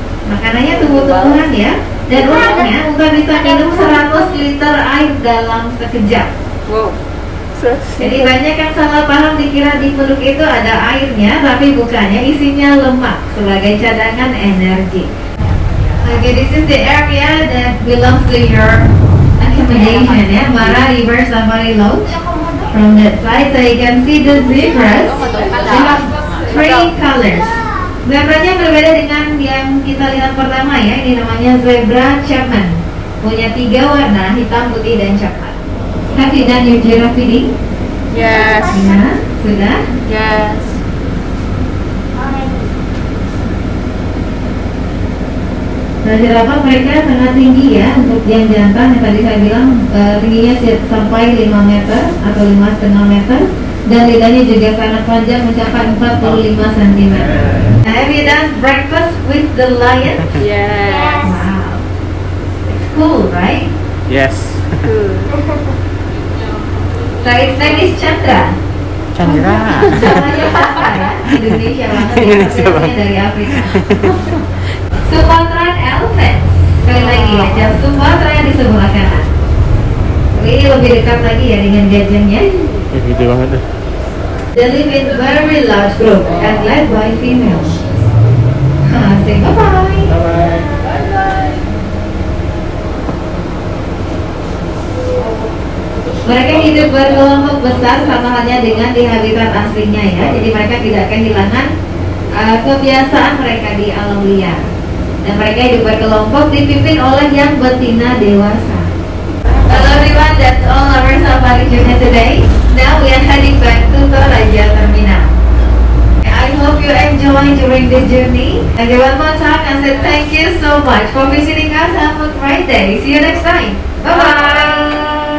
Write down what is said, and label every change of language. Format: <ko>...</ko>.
<id>Makanannya tumbuh-tumbuhan ya. Dan uniknya unta bisa minum 100 liter air dalam sekejap. Wow. Jadi banyak yang salah paham dikira di perut itu ada airnya, tapi bukannya, isinya lemak sebagai cadangan energi.</id> <en>Okay, this is the area that belongs to your accommodation ya, Mara River Safari Lodge. From that side, so you can see the zebras. They have 3 colors.</en> <id>Zebranya berbeda dengan yang kita lihat pertama ya. Ini namanya zebra Chapman. Punya 3 warna, hitam, putih, dan coklat.</id> <en>Have you done your giraffe feeding? Yes.</en> <id>Ya, sudah.</id> <en>Yes.</en> <id>Nah, jerapah mereka sangat tinggi ya. Untuk yang jantan yang tadi saya bilang tingginya sampai 5 meter atau 5,5 meter. Dan lidahnya juga sangat panjang mencapai 45 cm.</id> <en>Have you done breakfast with the lion? Yes. Wow, it's cool, right? Yes. So its name is Chandra. Chandra.</en> <id>Namanya Chandra ya. Indonesia banget ya. Indonesia Tapi banget. dari Afrika. Sumatran elephant. Sekali lagi ya, jam Sumatera yang di sebelah kanan. Tapi ini lebih dekat lagi ya dengan gajahnya. Ya gitu banget tuh.</id> <en>They live in very large group and led by females. Say bye-bye. Bye.</en> <id>Mereka hidup berkelompok besar sama halnya dengan di habitat aslinya ya. Jadi mereka tidak kehilangan kebiasaan mereka di alam liar. Dan mereka hidup berkelompok dipimpin oleh yang betina dewasa.</id> <en>Hello everyone, that's all our safari journey today. Now we are heading back to Toraja Terminal. I hope you enjoy during this journey. And one more time, I said thank you so much for visiting us. Have a great day. See you next time. Bye bye.</en>